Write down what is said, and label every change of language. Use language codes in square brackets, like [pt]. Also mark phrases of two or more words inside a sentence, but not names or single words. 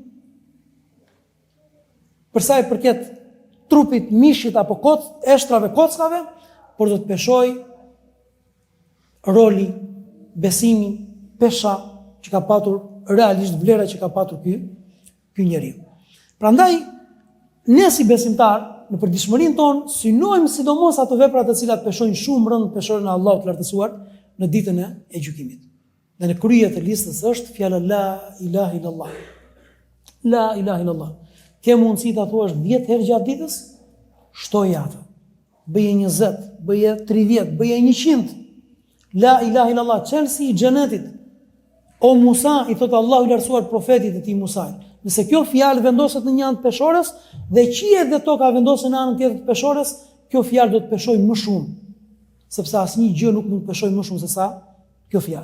[sq] Për sa i përket trupit, mishit apo eshtrave, kockave, por do të peshoj roli, besimi, pesha që ka patur realisht, vlera që ka patur ky njeriu. Prandaj, ne si besimtar, në përditshmërinë tonë, synojmë sidomos ato vepra të cilat peshojnë shumë rënd peshorën e Allahut të lartësuar në ditën e gjykimit. Dhe në krye të listës është fjala [ar] لا إله إلا الله. لا إله إلا الله. [sq] Ke mundësi ta thuash 10 herë gjatë ditës? Shtoje atë. Bëje 20, bëje 30, bëje 100. [ar] لا إله إلا الله, [sq] çelësi i xhenetit. O Musa, i thot Allahu i lartësuar profetit e tij Musait. Nëse kjo fjalë vendoset në një anë të peshores dhe qiejt dhe toka vendosen në anën tjetër të peshores, kjo fjalë do të peshojë më shumë, sepse asnjë gjë nuk mund të peshojë më shumë se sa kjo fjalë.